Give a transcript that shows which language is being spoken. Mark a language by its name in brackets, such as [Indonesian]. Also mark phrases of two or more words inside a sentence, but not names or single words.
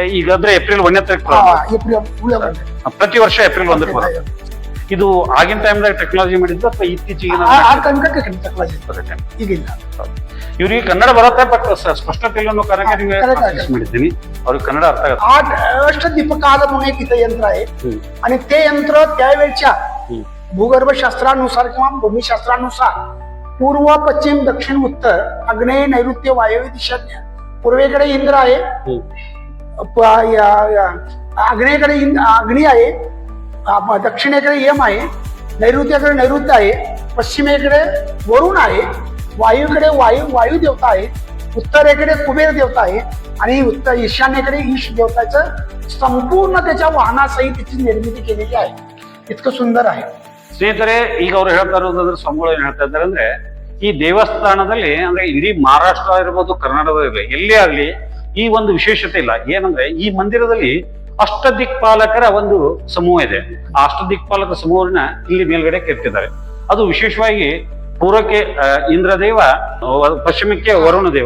[Kannada] ಈಗ ಅಂದ್ರೆ ಏಪ್ರಿಲ್ 1ನೇ ತಾರೀಕು ಪ್ರತಿ ವರ್ಷ ಏಪ್ರಿಲ್ 1ಕ್ಕೆ ಬರುತ್ತೆ. ಇದು ಆಗಿನ ಟೈಮ್ದಾಗ ಟೆಕ್ನಾಲಜಿ ಮಾಡಿದ್ದು ಅಥವಾ ಇತ್ತೀಚೆಗೆ ಇವ್ರಿಗೆ ಕನ್ನಡ ಬರುತ್ತೆ ಬಟ್ ಸ್ಪಷ್ಟತೆ ಇಲ್ಲ ಅನ್ನೋ ಕಾರಣಕ್ಕೆ ಮಾಡಿದ್ದೀನಿ. ಅವ್ರಿಗೆ ಕನ್ನಡ ಅರ್ಥ ಆಗುತ್ತೆ. [Marathi] अष्टदीपकाल म्हणून एक इथं यंत्र आहे आणि ते यंत्र त्यावेळच्या भूगर्भशास्त्रानुसार किंवा भूमिशास्त्रानुसार पूर्व, पश्चिम, दक्षिण, उत्तर, आग्नेय, नैऋत्य, वायव्य दिशाज्ञ. पूर्वेकडे इंद्र आहे, आग्नेयकडे अग्नी आहे, दक्षिणेकडे यम आहे, नैऋत्याकडे नैऋत्य आहे, पश्चिमेकडे वरुण आहे, वायूकडे वायू देवता आहे, उत्तरेकडे कुबेर देवता आहे आणि ईशान्येकडे ईश देवताचं संपूर्ण त्याच्या वाहनासहित त्याची निर्मिती केलेली आहे. इतकं सुंदर आहे. [Kannada] ಸ್ನೇಹಿತರೆ, ಈಗ ಅವ್ರು ಹೇಳ್ತಾ ಇರೋದಾದ್ರೆ ಸ್ವಾಮಿಗಳು ಏನ್ ಹೇಳ್ತಾ ಇದ್ದಾರೆ ಅಂದ್ರೆ, ಈ ದೇವಸ್ಥಾನದಲ್ಲಿ ಅಂದ್ರೆ ಇಡೀ ಮಹಾರಾಷ್ಟ್ರ ಇರ್ಬೋದು, ಕರ್ನಾಟಕ ಇರಲಿ, ಎಲ್ಲೇ ಆಗ್ಲಿ ಈ ಒಂದು ವಿಶೇಷತೆ ಇಲ್ಲ. ಏನಂದ್ರೆ ಈ ಮಂದಿರದಲ್ಲಿ ಅಷ್ಟದಿಕ್ಪಾಲಕರ ಒಂದು ಸಮೂಹ ಇದೆ. ಆ ಅಷ್ಟದಿಕ್ಪಾಲಕ ಸಮೂಹನ ಇಲ್ಲಿ ಮೇಲ್ಗಡೆ ಕೆತ್ತಿದ್ದಾರೆ. ಅದು ವಿಶೇಷವಾಗಿ ಪೂರ್ವಕ್ಕೆ ಇಂದ್ರದೇವ, ಪಶ್ಚಿಮಕ್ಕೆ ವರುಣ ದೇವ,